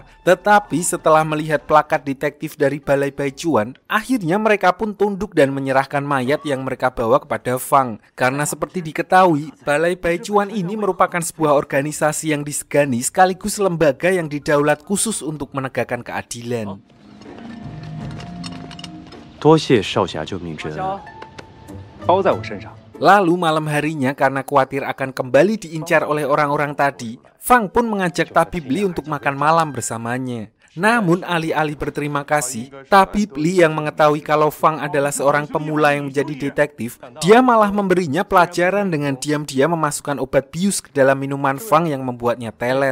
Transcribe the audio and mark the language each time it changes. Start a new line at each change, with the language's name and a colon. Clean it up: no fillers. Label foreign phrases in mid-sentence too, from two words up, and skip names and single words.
Indonesian: Tetapi setelah melihat plakat detektif dari Balai Baichuan, akhirnya mereka pun tunduk dan menyerahkan mayat yang mereka bawa kepada Fang. Karena seperti diketahui, Balai Baichuan ini merupakan sebuah organisasi yang disegani sekaligus lembaga yang didaulat khusus untuk menegakkan keadilan.
Chinese: 多谢少侠救命之恩。 包在我身上。
Indonesian: Lalu malam harinya karena khawatir akan kembali diincar oleh orang-orang tadi, Fang pun mengajak tabib Li untuk makan malam bersamanya. Namun alih-alih berterima kasih, tabib Li yang mengetahui kalau Fang adalah seorang pemula yang menjadi detektif, dia malah memberinya pelajaran dengan diam-diam memasukkan obat bius ke dalam minuman Fang yang membuatnya teler.